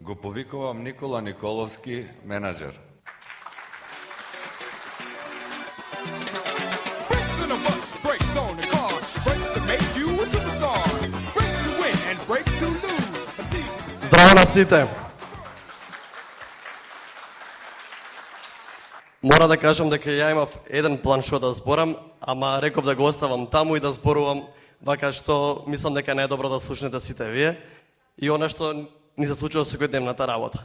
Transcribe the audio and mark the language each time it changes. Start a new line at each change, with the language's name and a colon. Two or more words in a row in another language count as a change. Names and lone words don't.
Macedonian: Го повикувам Никола Николовски, менаджер.
English: Brakes on the bus, brakes on the car. Brakes to make you a superstar. Brakes to win and brakes to lose.
Macedonian: Здраво на сите! Мора да кажам дека ја имав еден план што да зборам, ама реков да го оставам таму и да зборувам вака што мислам дека е најдобро да слушнете сите вие и она што ни се случува секојдневната работа.